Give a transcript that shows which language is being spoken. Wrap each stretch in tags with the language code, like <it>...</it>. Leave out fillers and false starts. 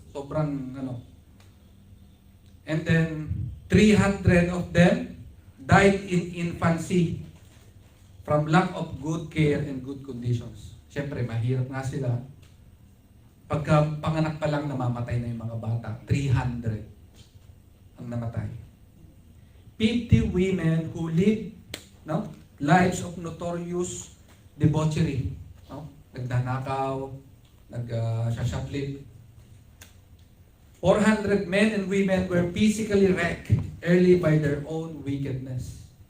<en>Sobrang And then 300 of them died in infancy. from lack of good care and good conditions.</en> <tl>Siyempre, mahirap nga sila. Pagka panganak pa lang, namamatay na yung mga bata. 300 ang namatay.</tl> <en>50 women who live, no, lives of notorious debauchery. No?</en> <tl>Nagdanakaw, nag-shoplift.</tl> <en>400 men and women were physically wrecked early by their own wickedness.</en>